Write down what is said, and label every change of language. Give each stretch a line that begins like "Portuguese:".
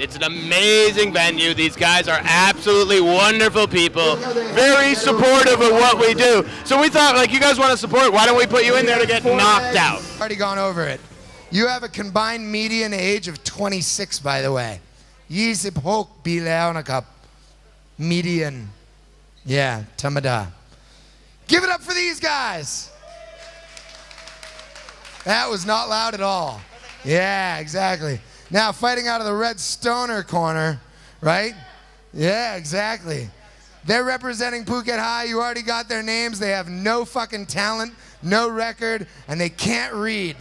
English: It's an amazing venue. These guys are absolutely wonderful people, very supportive of what we do. So we thought, like, you guys want to support, why don't we put you in there to get knocked out? Already gone over it. You have a combined median age of 26, by the way.
Thai: 26 ปีแล้วนะครับ median.
English: Yeah,
Thai: ธรรมดา.
English: Give it up for these guys. That was not loud at all. Yeah, exactly. Now, fighting out of the red stoner corner, right? Yeah, exactly. They're representing Phuket High. You already got their names. They have no fucking talent, no record, and they can't read.